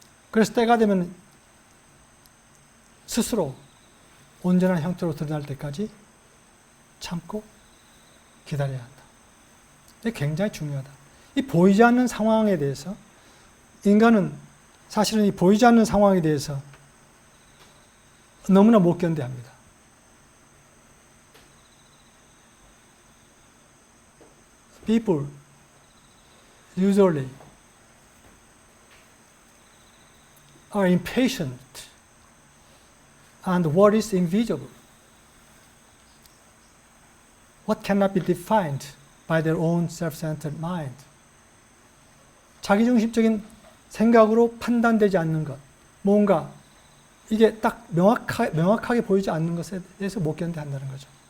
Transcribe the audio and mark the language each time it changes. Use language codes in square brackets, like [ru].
[ko] 그래서 때가 되면 스스로 온전한 형태로 드러날 때까지 참고 기다려야 한다. 이게 굉장히 중요하다. 이 보이지 않는 상황에 대해서 인간은 사실은 이 보이지 않는 상황에 대해서 너무나 못 견뎌합니다. [en] People usually are impatient and what is invisible, what cannot be defined by their own self-centered mind. [ko] 자기중심적인 생각으로 판단되지 않는 것, 뭔가 이게 딱 명확하게 보이지 않는 것에 대해서 못 견뎌한다는 거죠.